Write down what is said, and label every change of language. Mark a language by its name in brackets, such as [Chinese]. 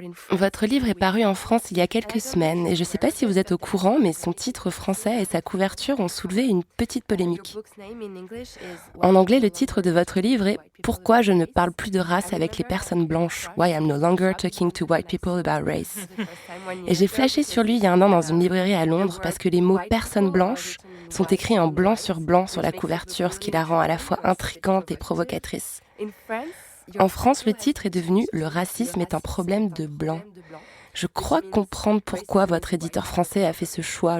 [French] Votre livre est paru en France il y a quelques semaines et je ne sais pas si vous êtes au courant, mais son titre français et sa couverture ont soulevé une petite polémique. En anglais, le titre de votre livre est « Pourquoi je ne parle plus de race avec les personnes blanches? [English] Why I'm no longer talking to white people about race ». [French] Et j'ai flashé sur lui il y a un an dans une librairie à Londres parce que les mots « personnes blanches » sont écrits en blanc sur la couverture, ce qui la rend à la fois intrigante et provocatrice. En France, le titre est devenu « Le racisme est un problème de blanc ». Je crois comprendre pourquoi votre éditeur français a fait ce choix.